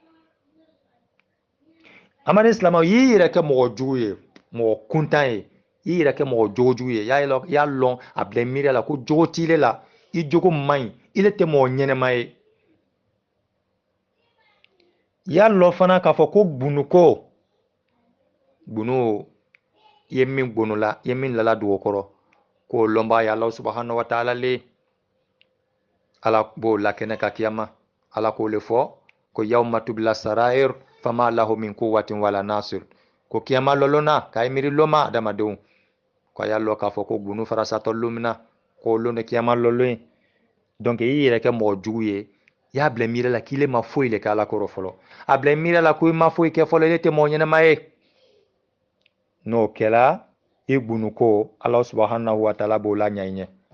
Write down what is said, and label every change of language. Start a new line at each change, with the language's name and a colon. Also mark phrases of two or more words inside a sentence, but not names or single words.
Bambara: amaden silamɛw y'i yɛrɛ kɛ mɔgɔ jugu ye mɔgɔ kuntan ye i yɛrɛ kɛ mɔgɔ jogojugu ye y'a lɔn a bila miiri la ko jogo t'ile la i jogo man ɲi ile tɛ mɔgɔ ɲɛnɛma ye y'a lɔn fana k'a fɔ ko bunu i ye min gbonola i ye min lala dugu kɔrɔ k'o lɔnba ye
Arabic: الله سبحانه وتعالى
Bambara: le ala b'o lakɛnɛ ka kiyama ala k'o le fɔ ko
Arabic: يوم تبلى السرائر فما له من قوة ولا ناصر
Bambara: ko kiyama lɔlɔnna k'a ye miiri lɔnma adamadenw ko a y'a lɔn k'a fɔ ko bunu farasatɔ lon min na k'o lon de kiyama lɔlɔn ye donc i yɛrɛ kɛ mɔgɔ jugu ye i y'a bila miiri la k'ile ma foyi le kɛ ala kɔrɔ fɔlɔ a bila miiri la ko i ma foyi kɛ fɔlɔ ile tɛ mɔgɔ ɲɛnɛma ye n'o kɛra i bunu ko
Arabic: الله سبحانه وتعالى
Bambara: b'o la ɲɛ i ɲɛ